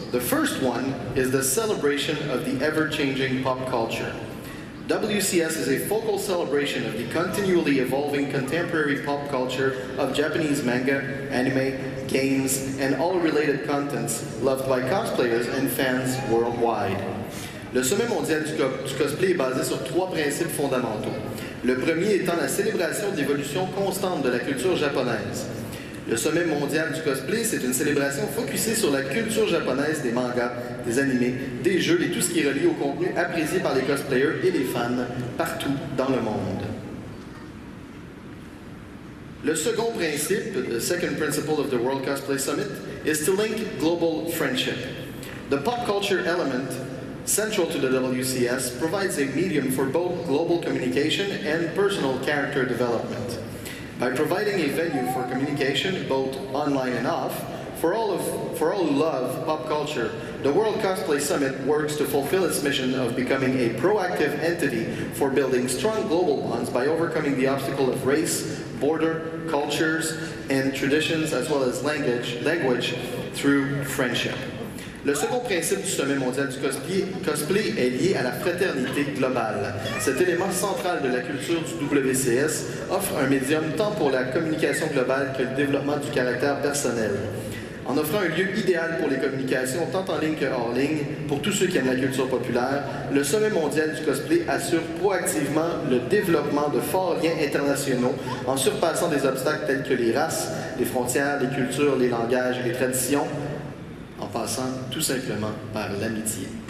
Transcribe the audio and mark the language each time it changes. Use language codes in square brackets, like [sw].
[en] The first one is the celebration of the ever-changing pop culture. WCS is a focal celebration of the continually evolving contemporary pop culture of Japanese manga, anime, games, and all related contents loved by cosplayers and fans worldwide. [fr] Le sommet mondial du cosplay est basé sur 3 principes fondamentaux. Le premier étant la célébration de l'évolution constante de la culture japonaise. Le sommet mondial du cosplay, c'est une célébration focusée sur la culture japonaise des mangas, des animés, des jeux et tout ce qui est relié au contenu apprécié par les cosplayers et les fans partout dans le monde. Le second principe, [en] the second principle of the World Cosplay Summit, is to link global friendship. The pop culture element, central to the WCS, provides a medium for both global communication and personal character development. By providing a venue for communication, both online and off, for all who love pop culture, the World Cosplay Summit works to fulfill its mission of becoming a proactive entity for building strong global bonds by overcoming the obstacle of race, border, cultures, and traditions, as well as language through friendship. [fr] Le second principe du sommet mondial du cosplay est lié à la fraternité globale. Cet élément central de la culture du WCS offre un médium tant pour la communication globale que le développement du caractère personnel. En offrant un lieu idéal pour les communications tant en ligne que hors ligne, pour tous ceux qui aiment la culture populaire, le sommet mondial du cosplay assure proactivement le développement de forts liens internationaux en surpassant des obstacles tels que les races, les frontières, les cultures, les langages et les traditions, en passant tout simplement par l'amitié.